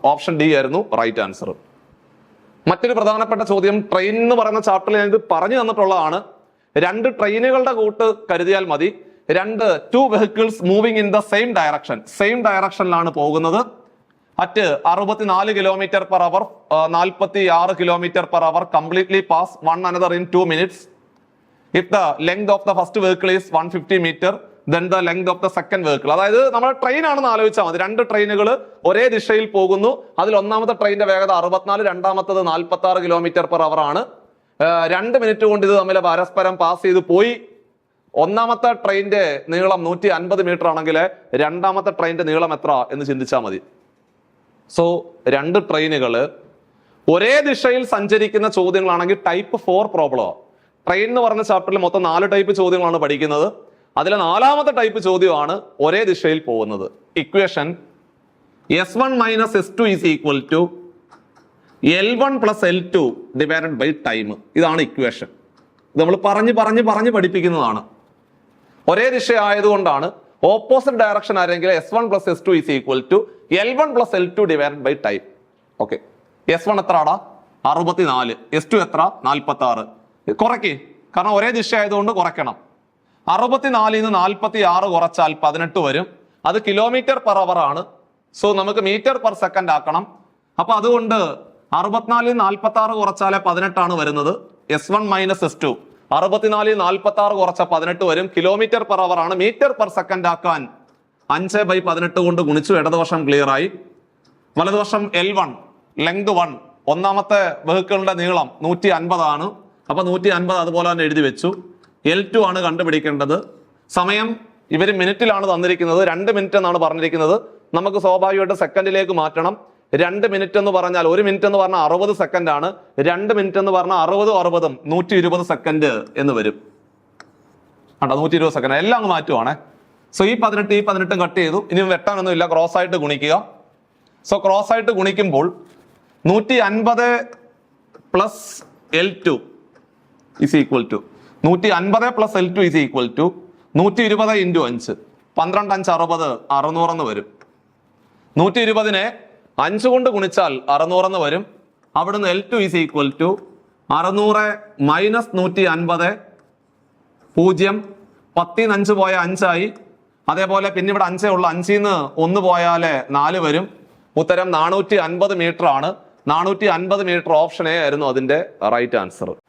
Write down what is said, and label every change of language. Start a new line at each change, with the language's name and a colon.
Malayalam: Option D ആയിരുന്നു right answer. മറ്റൊരു പ്രധാനപ്പെട്ട ചോദ്യം, ട്രെയിൻ എന്ന് പറയുന്ന ചാപ്റ്ററിൽ ഞാൻ ഇത് പറഞ്ഞു തന്നിട്ടുള്ളതാണ്. 2 ട്രെയിനുകളുടെ കൂട്ട് കരുതിയാൽ മതി.
English: two vehicles moving in the same
Malayalam: ഡയറക്ഷനിലാണ് പോകുന്നത്
English: At 64 kilometre per hour 46 kilometre per hour completely pass one another in 2 minutes. If the length of the first vehicle is 150 meter, then the length of the second vehicle.
Malayalam: അതായത് നമ്മൾ train ആണെന്ന് ആലോചിച്ചാൽ മതി. രണ്ട് ട്രെയിനുകൾ ഒരേ ദിശയിൽ പോകുന്നു. അതിൽ ഒന്നാമത്തെ ട്രെയിനിന്റെ വേഗത 64, രണ്ടാമത്തത് 46 കിലോമീറ്റർ പെർ അവർ ആണ്. 2 മിനിറ്റ് കൊണ്ട് ഇത് തമ്മിൽ പരസ്പരം പാസ് ചെയ്ത് പോയി. ഒന്നാമത്തെ ട്രെയിനിന്റെ നീളം 150 മീറ്റർ ആണെങ്കിൽ രണ്ടാമത്തെ ട്രെയിനിന്റെ നീളം എത്ര എന്ന് ചിന്തിച്ചാൽ മതി. സോ രണ്ട് ട്രെയിനുകൾ ഒരേ ദിശയിൽ സഞ്ചരിക്കുന്ന ചോദ്യങ്ങളാണെങ്കിൽ ടൈപ്പ് 4 പ്രോബ്ലമാണ്. ട്രെയിൻ എന്ന് പറഞ്ഞ ചാപ്റ്ററിൽ മൊത്തം 4 ടൈപ്പ് ചോദ്യങ്ങളാണ് പഠിക്കുന്നത്. അതിലെ 4ാമത്തെ ടൈപ്പ് ചോദ്യമാണ് ഒരേ ദിശയിൽ പോകുന്നത്.
English: Equation S1 - S2 is equal to L1 + L2 divided by time.
Malayalam: ഇതാണ് ഇക്വേഷൻ. ഇത് നമ്മൾ പറഞ്ഞ് പഠിപ്പിക്കുന്നതാണ്. ഒരേ ദിശ ആയതുകൊണ്ടാണ് opposite direction ആരെങ്കിൽ
English: S1 + S2 is equal to L1 + L2 divided by time.
Malayalam: Okay, S1 എത്രടാ? 64. S2 എത്ര? 46. കുറയ്ക്ക്, കാരണം ഒരേ ദിശ ആയതുകൊണ്ട് കുറയ്ക്കണം. 64 നിന്ന് 46 കുറച്ചാൽ 18 വരും. അത് കിലോമീറ്റർ പെർ അവർ ആണ്. സോ നമുക്ക് മീറ്റർ പെർ സെക്കൻഡ് ആക്കണം. അപ്പൊ അതുകൊണ്ട് 64 നിന്ന് 46 കുറച്ചാലേ 18 ആണ് വരുന്നത്. S1 - S2 64 നിന്ന് 46 കുറച്ച 18 വരും. കിലോമീറ്റർ പെർ അവർ ആണ്. മീറ്റർ പെർ സെക്കൻഡ് ആക്കാൻ 5/18 കൊണ്ട് ഗുണിച്ചു. ഇടതുവശം ക്ലിയർ ആയി. വലതുവശം L1 ലെങ്ത് 1, ഒന്നാമത്തെ വെഹിക്കിളിന്റെ നീളം 150 ആണ്. അപ്പൊ 150 അതുപോലെ തന്നെ എഴുതി വെച്ചു. L2 ആണ് കണ്ടുപിടിക്കേണ്ടത്. സമയം ഇവര് മിനിറ്റിലാണ് തന്നിരിക്കുന്നത്. 2 മിനിറ്റ് എന്നാണ് പറഞ്ഞിരിക്കുന്നത്. നമുക്ക് സ്വാഭാവികമായിട്ട് സെക്കൻഡിലേക്ക് മാറ്റണം. 2 മിനിറ്റ് എന്ന് പറഞ്ഞാൽ 1 മിനിറ്റ് എന്ന് പറഞ്ഞാൽ 60 സെക്കൻഡ് ആണ്. 2 മിനിറ്റ് എന്ന് പറഞ്ഞാൽ 60 120 സെക്കൻഡ് എന്ന് വരും. 120 സെക്കൻഡ് എല്ലാം അങ്ങ് മാറ്റുവാണേ. സോ ഈ 18 കട്ട് ചെയ്തു. ഇനി വെട്ടാനൊന്നും ഇല്ല, ക്രോസ് ആയിട്ട് ഗുണിക്കുക. സോ ക്രോസ് ആയിട്ട് ഗുണിക്കുമ്പോൾ
English: 150 + L2 is equal to
Malayalam: 150 + L2 is equal to 120 × 5 12 5 60 600 എന്ന് വരും. 120നെ 5 കൊണ്ട് ഗുണിച്ചാൽ 600 എന്ന് വരും. അവിടുന്ന്
English: L2 is equal to
Malayalam: 600 - 150 0 10 ന്ന് 5 പോയ 5 ആയി. അതേപോലെ പിന്നെ ഇവിടെ 5 ഉള്ളു. 5 ന്ന് 1 പോയാലേ 4 വരും. ഉത്തരം 450 മീറ്റർ ആണ്. 450 മീറ്റർ ഓപ്ഷൻ എ ആയിരുന്നു അതിന്റെ റൈറ്റ് ആൻസർ.